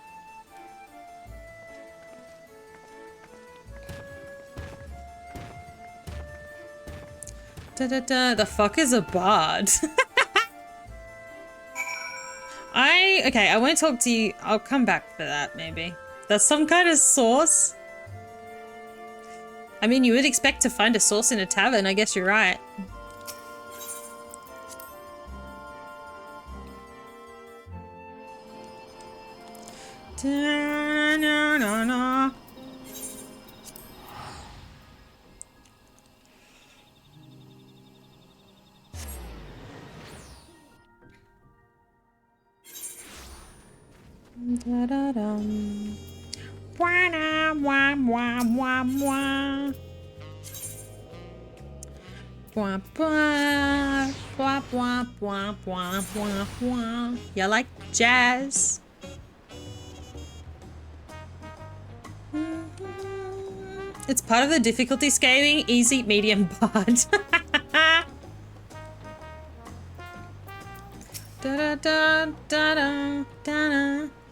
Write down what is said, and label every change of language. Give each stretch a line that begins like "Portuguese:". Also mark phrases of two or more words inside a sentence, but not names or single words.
English: The fuck is a bard? Okay, I won't talk to you. I'll come back for that, maybe. That's some kind of sauce? I mean, you would expect to find a sauce in a tavern. I guess you're right. Da-na-na-na. Da-da-dum. Wah-na-wah-wah-wah-wah. Wah-wah. Wah-wah-wah-wah-wah-wah. You like jazz? It's part of the difficulty scaling. Easy, medium, hard. Da-da-da-da-da-da-da.